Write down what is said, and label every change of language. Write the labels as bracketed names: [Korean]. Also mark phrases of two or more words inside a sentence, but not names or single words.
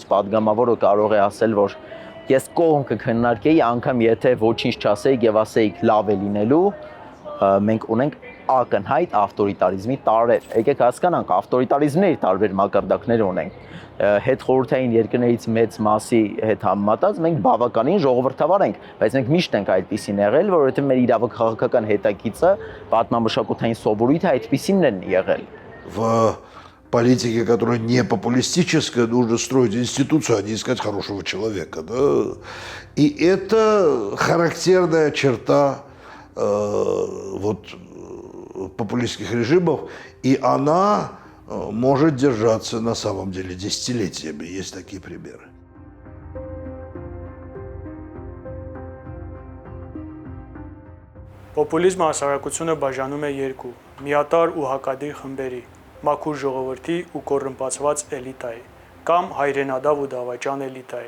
[Armenian] падգամավորը կարող է ասել, որ ես կողմ կքննարկեի, անգամ եթե ոչինչ չասեիք եւ ասեիք լավ է լինելու, մենք ունենք ակնհայտ ավտորիտարիզմի տարրեր։ Եկեք հասկանանք, ավտորիտարիզմների տարբեր մակարդակներ ունենք։ Հետ խորհրդային երկրներից մեծ մասի հետ համեմատած մենք բավականին ժողովրդավար ենք, բայց մենք միշտ ենք այդպեսին եղել, որովհետեւ մեր իրավաքաղաքական հետագիծը պատմամշակութային սովորույթը այդպեսին են եղել։ [Russian] В политике, которая не популистическая, нужно строить институцию, а не искать хорошего человека. Да? И это характерная черта популистских режимов, и она может держаться на самом деле десятилетиями. Есть такие примеры. [Armenian] Պոպուլիզմը հասարակությունը բաժանում է երկու՝ միատար ու հակադիր խմբերի, մաքուր ժողովրդի ու կոռումպացված էլիտայի, կամ հայրենադավ ու դավաճան էլիտայի։